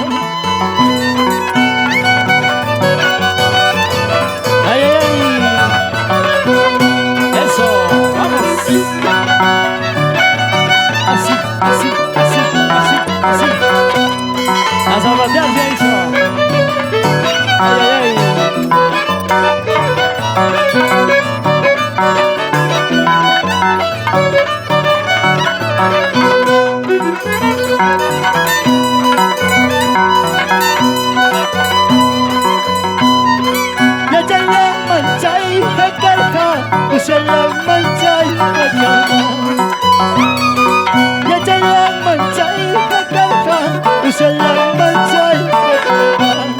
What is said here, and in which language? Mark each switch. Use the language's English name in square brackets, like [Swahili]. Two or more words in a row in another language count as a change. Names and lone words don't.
[Spanish] ¡Ay, ay, ay! ¡Eso! ¡Vamos! Así, así, así, así, así. A zapatear se hizo. ¡Ay, ay, ay! [Thai] อย่าใจแรงมั่นใจให้กันค่ะผู้ชายแรงมั่นใจให้กันค่ะ อย่าใจแรงมั่นใจให้กันค่ะผู้ชายแรงมั่นใจให้กันค่ะ